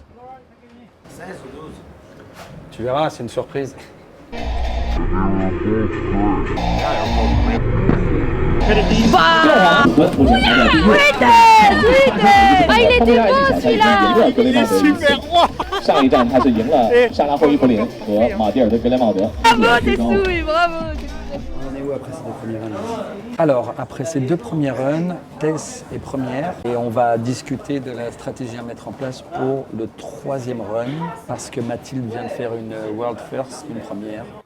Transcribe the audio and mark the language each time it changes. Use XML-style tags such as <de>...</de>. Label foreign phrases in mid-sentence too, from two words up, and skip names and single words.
<fr>16 ou 12. Tu verras, c'est une surprise. Ah, il était beau celui-là! Il est super roi!</fr> <zh>上一站他是赢了莎拉霍伊弗林和马蒂尔德格雷茂德。</zh> <fr>Bravo, tes souilles, bravo! On est où après ces 2 premiers runs? Alors, après ces 2 premiers runs, Tess est première et on va discuter de la stratégie à mettre en place pour le 3e run parce que Mathilde vient de faire une</fr> <en>World First,</en> <fr>une première.</fr>